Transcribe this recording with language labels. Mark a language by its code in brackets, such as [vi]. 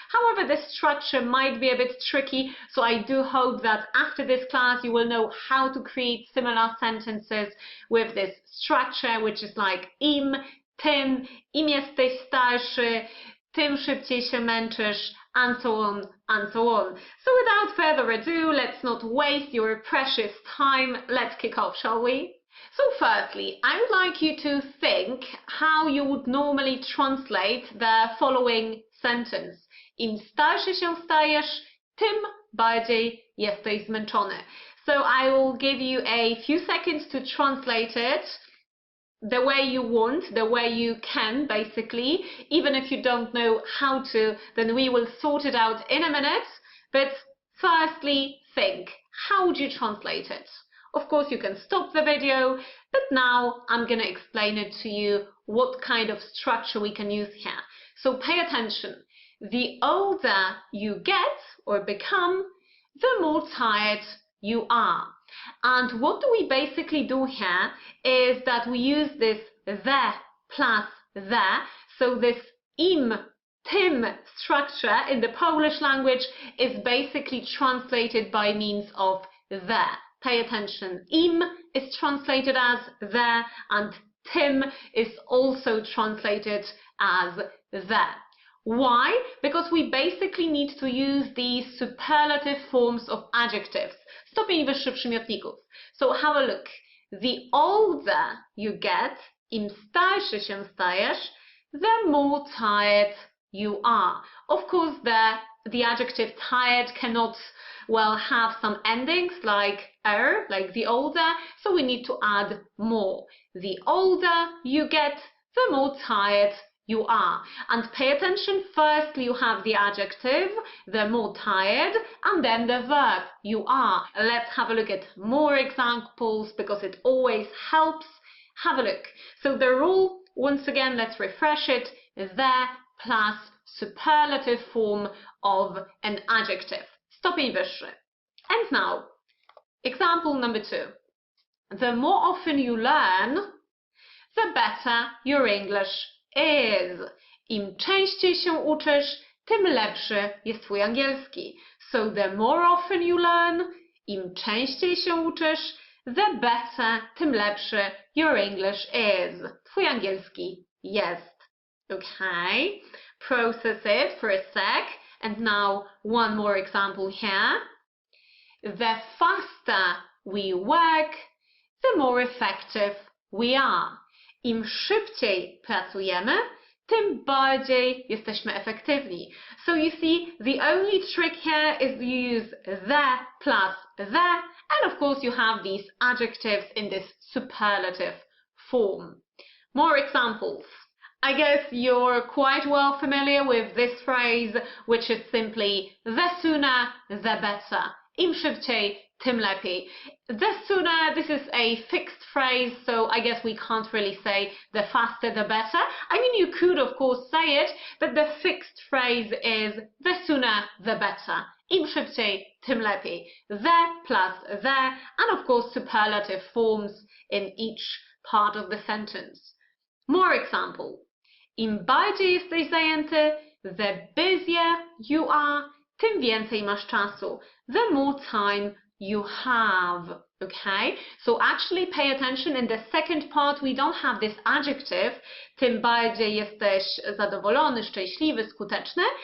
[en] However, this structure might be a bit tricky, so I do hope that after this class you will know how to create similar sentences with this structure, which is like [pl] im, tym, im jesteś starszy, tym szybciej się męczysz, [en] and so on and so on. So without further ado, let's not waste your precious time. Let's kick off, shall we? So firstly, I would like you to think how you would normally translate the following sentence. [pl] Im starszy się stajesz, tym bardziej jesteś zmęczony. [en] So I will give you a few seconds to translate it the way you want, the way you can, basically. Even if you don't know how to, then we will sort it out in a minute. But firstly, think, how would you translate it? Of course, you can stop the video, but now I'm going to explain it to you what kind of structure we can use here. So pay attention. The older you get or become, the more tired you are. And what do we basically do here is that we use this the plus the. So this im, tym structure in the Polish language is basically translated by means of the. Pay attention. Im is translated as the, and tym is also translated as the. Why? Because we basically need to use these superlative forms of adjectives. [pl] Stopień wyższy przymiotników. [en] So have a look. The older you get, [pl] im starszy się stajesz, [en] the more tired you are. Of course, the adjective tired cannot, well, have some endings like er, like the older, so we need to add more. The older you get, the more tired you are. And pay attention, firstly you have the adjective, the more tired, and then the verb, you are. Let's have a look at more examples because it always helps. Have a look. So the rule, once again, let's refresh it, the plus superlative form of an adjective. [pl] Stopień wyższy. [en] And now, example number 2. The more often you learn, the better your English is. [pl] Im częściej się uczysz, tym lepszy jest twój angielski. [en] So the more often you learn, [pl] im częściej się uczysz, [en] the better, [pl] tym lepszy [en] your English is. [pl] Twój angielski jest. [en] Okay, process it for a sec. And now one more example here. The faster we work, the more effective we are. [pl] Im szybciej pracujemy, tym bardziej jesteśmy efektywni. [en] So you see, the only trick here is you use the plus the, and of course you have these adjectives in this superlative form. More examples. I guess you're quite well familiar with this phrase, which is simply the sooner the better. [pl] Im szybciej, tym lepiej. [en] The sooner, this is a fixed phrase, so I guess we can't really say the faster the better. I mean, you could of course say it, but the fixed phrase is the sooner the better. [pl] Im szybciej, tym lepiej. [en] The plus the, and of course superlative forms in each part of the sentence. More example. [pl] Im bardziej jesteś zajęty, [en] the busier you are, [pl] tym więcej masz czasu. [en] The more time you have. Okay, so actually pay attention, in the second part we don't have this adjective, [pl] tym bardziej jesteś zadowolony, szczęśliwy, skuteczny.